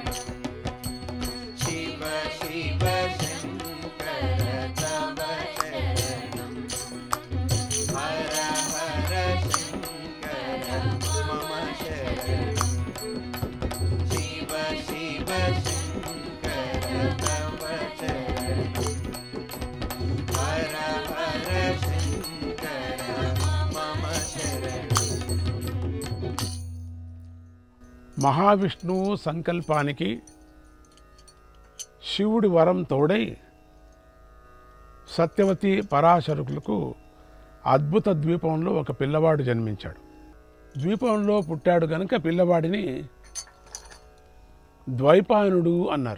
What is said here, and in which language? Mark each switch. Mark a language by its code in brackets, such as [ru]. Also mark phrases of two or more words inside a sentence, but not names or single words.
[sa] शिव शिव शङ्कर तव चरणं हर हर शङ्कर मम शरणं शिव शिव शङ्कर तव चरणं हर हर शङ्कर मम शरणं [te] మహావిష్ణువు సంకల్పానికి శివుడి వరం తోడై సత్యవతి పరాశరులకు అద్భుత ద్వీపంలో ఒక పిల్లవాడు జన్మించాడు. ద్వీపంలో పుట్టాడు గనుక పిల్లవాడిని ద్వైపాయనుడు అన్నారు.